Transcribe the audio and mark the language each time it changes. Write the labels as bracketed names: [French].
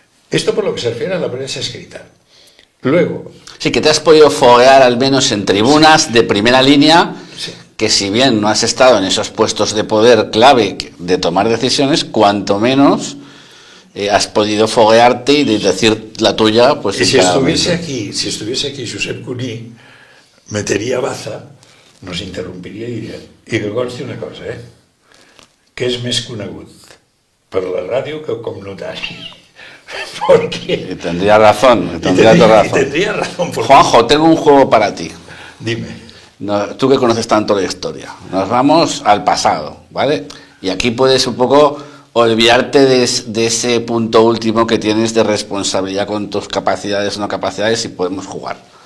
[Spanish] Esto por lo que se refiere a la prensa escrita. Luego... Sí, que te has podido foguear al menos en tribunas de primera línea, sí. Que si bien no has estado en esos puestos de poder clave de tomar decisiones, cuanto menos has podido foguearte y decir la tuya. Pues y si estuviese aquí Josep Cuní, metería baza, nos interrumpiría y diría, [Catalan] i que consti una cosa, que és més conegut per la ràdio que com notari. [Spanish] Porque... Y tendría razón, tendría razón. Juanjo, tengo un juego para ti. Dime. No, tú que conoces tanto la historia, nos vamos al pasado, ¿vale? Y aquí puedes un poco olvidarte de ese punto último que tienes de responsabilidad con tus capacidades o no capacidades y podemos jugar.